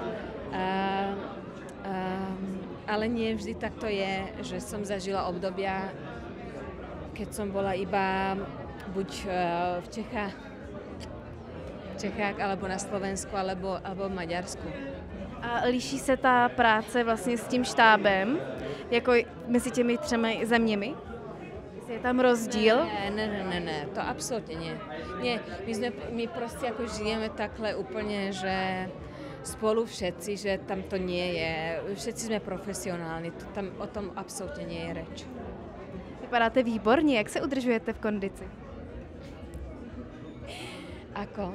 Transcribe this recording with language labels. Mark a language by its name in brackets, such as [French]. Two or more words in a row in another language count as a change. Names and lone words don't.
[Slovak] Ale nie vždy tak to je, že som zažila obdobia, keď som bola iba buď v Čechách, alebo na Slovensku, alebo v Maďarsku. [Czech] A liší se ta práce vlastně s tím štábem, jako mezi těmi 3 zeměmi? Je tam rozdíl? Ne, [Slovak] to absolútne nie. Nie, my proste ako žijeme takhle úplne, že spolu všetci, že tam to nie je. Všetci sme profesionálni, tam o tom absolútne nie je reč. [Czech] Vypadáte výborně, jak se udržujete v kondici? [Slovak] Ako?